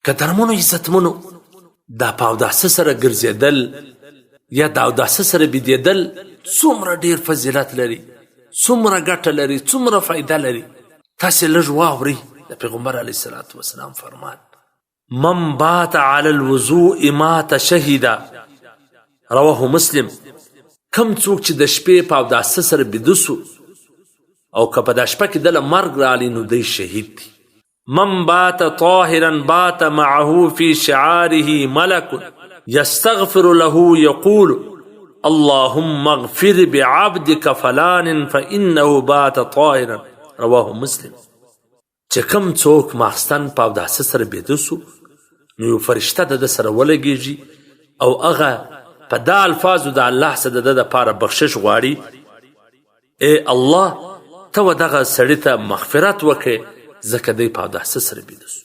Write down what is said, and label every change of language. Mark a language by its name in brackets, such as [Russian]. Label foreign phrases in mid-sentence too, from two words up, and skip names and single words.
[Pashto] قدرمنو عزتمنو دا په اوداسه سره ګرځېدل یا د اوداسه سره بېدېدل څومره ډېر فضیلت لري، څومره ګټه لري، څومره فایده لري. تاسې لږ واورئ د پیغمبر [Arabic] علیه الصلاة وسلام [Pashto] فرمان [Arabic] من بات علی الوضوء مات شهیدا، رواه مسلم. [Pashto] کم څوک چې د شپې په اوداسه سره بیده سو او که په دا شپه کې دله مرګ راغلی نو دی شهید دی. [Arabic] من بات طاهرا بات معه في شعاره ملك يستغفر له يقول اللهم اغفر بعبدك فلان فإنه بات طاهرا، رواه مسلم. [Pashto] چې کم څوک ماخستن په اوداسه سره بیده سو نو یو فرشته د ده سره ولګېږي او هغه په دا الفاظو د الله څخه د ده دپاره بخشش غواړي، ای الله ته و دغه سړي ته مغفرت وکړې ځکه دی په اوداسه سره بیده سو.